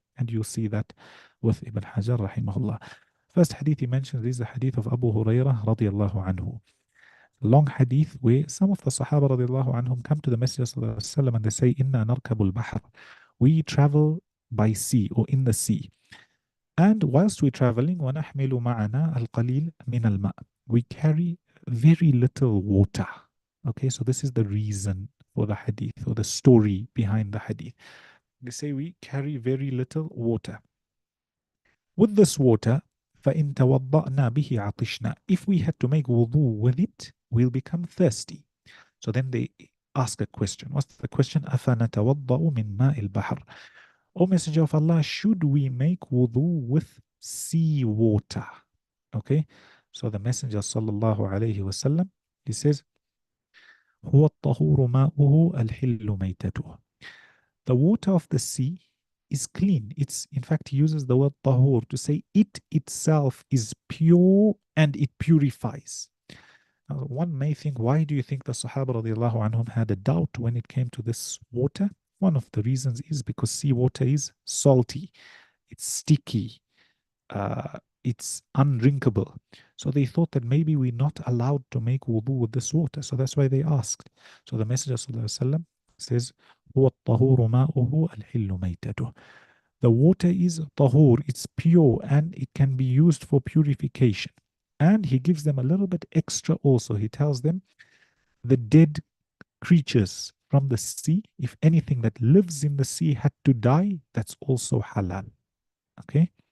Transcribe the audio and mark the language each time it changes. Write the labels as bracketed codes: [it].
[en] And you'll see that with Ibn Hajar rahimahullah. First hadith he mentions is the hadith of Abu Hurairah radiallahu anhu. Long hadith where some of the Sahaba radiallahu anhum come to the Messenger sallallahu alaihi wasallam and they say, [ar] Inna narkabul bahr. [en] We travel by sea or in the sea. And whilst we're traveling, [ar] وَنَحْمِلُ مَعَنَا الْقَلِيلَ مِنَ الْمَاءِ. [en] We carry very little water. Okay, so this is the reason for the hadith or the story behind the hadith. They say we carry very little water. With this water, [ar] فَإِن تَوَضَّأْنَا بِهِ عَطِشْنَا. [en] If we had to make wudu with it, we'll become thirsty. So then they ask a question. What's the question? [ar] أَفَنَتَوَضَّأُ مِن مَاءِ الْبَحْرِ. [en] O Messenger of Allah, should we make wudu with sea water? Okay, so the Messenger sallallahu alayhi wasallam, he says, [ar] هو الطهور ماؤه الحل ميتته. [en] The water of the sea is clean. It's, in fact, he uses the word tahur to say it itself is pure and it purifies. Now, one may think, why do you think the Sahaba radiallahu anhum had a doubt when it came to this water? One of the reasons is because seawater is salty, it's sticky, it's undrinkable. So they thought that maybe we're not allowed to make wudu with this water. So that's why they asked. So the Messenger ﷺ says, [ar] هو الطهور ماؤه الحل ميتته. [en] The water is tahur, it's pure and it can be used for purification. And he gives them a little bit extra also. He tells them the dead creatures from the sea, if anything that lives in the sea had to die, that's also halal. Okay?